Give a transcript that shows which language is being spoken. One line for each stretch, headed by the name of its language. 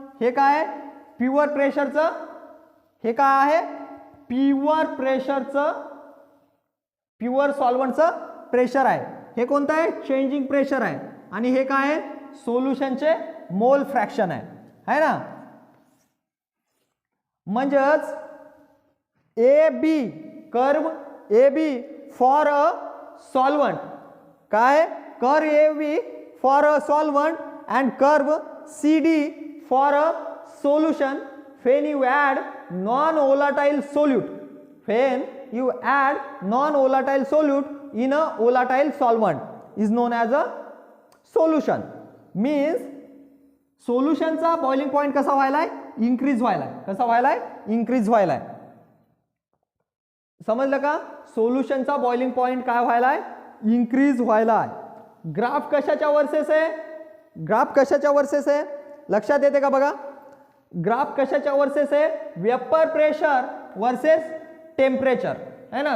Marathi: हे काय आहे, प्युअर प्रेशरचं, हे काय आहे, प्युअर प्रेशरचं, प्युअर सॉल्व्हंटचं प्रेशर आहे. हे कोणतं आहे, चेंजिंग प्रेशर आहे. आणि हे काय आहे, सोल्युशनचे मोल फ्रॅक्शन आहे ना.
English: म्हणजेच AB curve AB for a solvent, काय curve AB for a solvent and curve CD for a solution when you add non-volatile solute, when you add non-volatile solute in a volatile solvent is known as a solution.
Marathi: Means सोल्युशनचा boiling point कसा व्हायलाय, increase व्हायलाय. कसा व्हायलाय, increase व्हायलाय. समजलं का, सोल्युशनचा boiling point काय व्हायलाय, increase व्हायलाय. Graph कशाच्या versus आहे, graph कशाच्या versus आहे, लक्षात येते का, बघा ग्राफ कशाच्या वर्सेस आहे, वेपर प्रेशर वर्सेस टेम्परेचर है ना.